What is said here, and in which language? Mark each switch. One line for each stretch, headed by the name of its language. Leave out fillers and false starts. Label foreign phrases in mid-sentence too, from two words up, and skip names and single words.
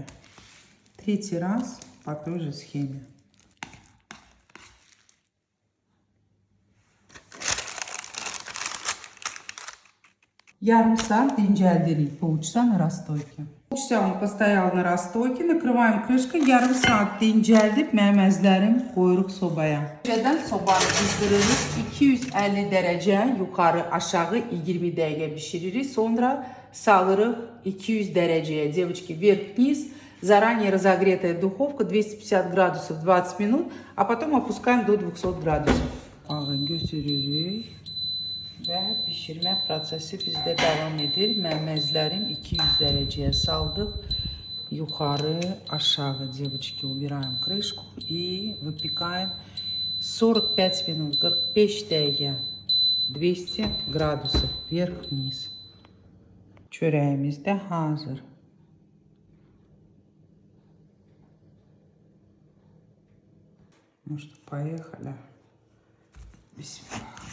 Russian: 3-й раз по той же схеме.
Azerbaijani: Yarım saat dincəldirik
Russian: полчаса на расстойке. Полчаса он постоял на расстойке, накрываем крышкой,
Azerbaijani: yarım saat dincəldib mənim əzizlərim qoyuruq sobaya. Öncədən sobanı qızdırırıq, 250 dərəcə yuxarı aşağı 20 dəqiqə bişiririk, sonra salırıq 200 дərəcəyə,
Russian: девочки, вверх-вниз, заранее разогретая духовка 250 градусов 20 минут, а потом опускаем до 200 градусов.
Azerbaijani: Ağın götürürük. Və pişirmə prosesi bizdə davam edir. Mənim əzizlərim 200 dərəcəyə saldıq. Yuxarı, aşağı,
Russian: девочки, убираем крышку и выпекаем 45 минут, 45 dəqiqə, 200 градусов, вверх-вниз.
Azerbaijani: Çörəyimiz də hazır.
Russian: Ну что, поехали.
Azerbaijani: Bismillah.